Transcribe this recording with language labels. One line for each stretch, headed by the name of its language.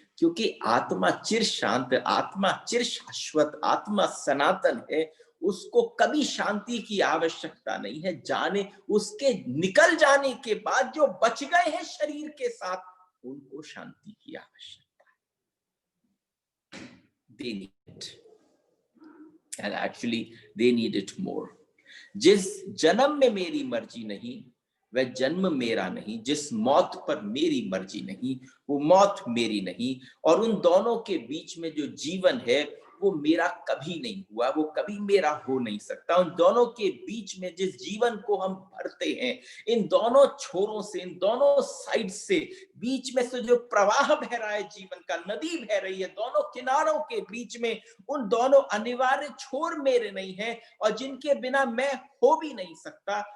Hindi: क्योंकि आत्मा चिर शांत, आत्मा चिर शाश्वत, आत्मा सनातन है। उसको कभी शांति की आवश्यकता नहीं है। जाने उसके निकल जाने के बाद जो बच गए हैं शरीर के साथ, उनको शांति की आवश्यकता है।
English: They need it. And actually they need it more.
Hindi: जिस जन्म में मेरी मर्जी नहीं, वह जन्म मेरा नहीं। जिस मौत पर मेरी मर्जी नहीं, वो मौत मेरी नहीं। और उन दोनों के बीच में जो जीवन है, वो मेरा कभी नहीं हुआ, वो कभी मेरा हो नहीं सकता। उन दोनों के बीच में जिस जीवन को हम भरते हैं, इन दोनों छोरों से, इन दोनों साइड से, बीच में से जो प्रवाह बह रहा है जीवन का, नदी बह रही है, दोनों किनारों के बीच में, उन दोनों अनिवार्य छोर मेरे नहीं है, और जिनके बिना मैं हो भी नहीं सकता।